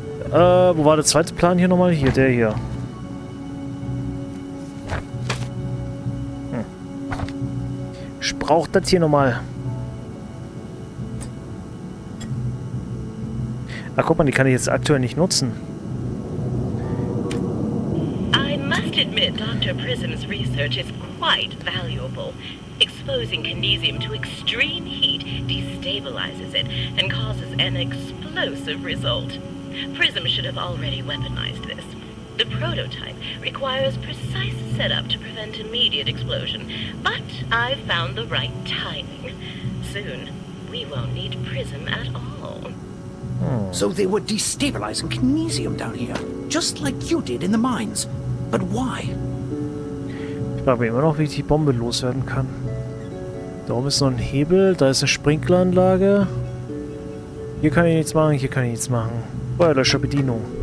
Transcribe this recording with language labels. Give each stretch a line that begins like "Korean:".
German: Wo war der zweite Plan hier nochmal? Hier, der hier. Ich brauche das hier nochmal. Ah, guck mal, die kann ich jetzt aktuell nicht nutzen.
English: I must admit Dr. Prism's research is quite valuable. Exposing Kinesium to extreme heat destabilizes it and causes an explosive result. Prism should have already weaponized this. The prototype requires precise setup to prevent immediate explosion, but I've found the right timing. Soon, we won't need Prism at all. So they were destabilizing Kinesium down here, just like you did in the mines. But why?
German: Ich frage mich immer noch, wie ich die Bombe loswerden kann. Da oben ist noch ein Hebel, da ist eine Sprinkleranlage. Hier kann ich nichts machen, hier kann ich nichts machen. Feuerlöscherbedienung.